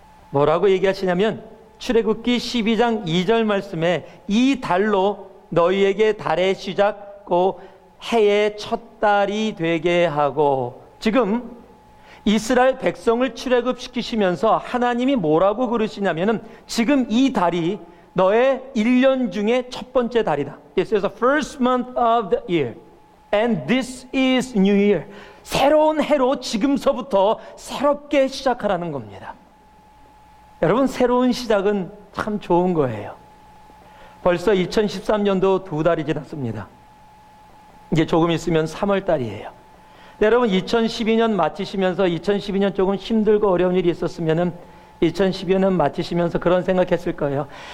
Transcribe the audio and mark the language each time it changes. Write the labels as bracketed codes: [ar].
[ko] 뭐라고 얘기하시냐면 출애굽기 12장 2절 말씀에 이 달로 너희에게 달의 시작 곧 해의 첫 달이 되게 하고, 지금 이스라엘 백성을 출애굽시키시면서 하나님이 뭐라고 그러시냐면은 지금 이 달이 너의 1년 중에 첫 번째 달이다. [en] This is the first month of the year and this is new year. [ko] 새로운 해로 지금서부터 새롭게 시작하라는 겁니다. 여러분, 새로운 시작은 참 좋은 거예요. 벌써 2013년도 2달이 지났습니다. 이제 조금 있으면 3월 달이에요. 여러분, 2012년 마치시면서 2012년 조금 힘들고 어려운 일이 있었으면 2012년 마치시면서 그런 생각했을 거예요.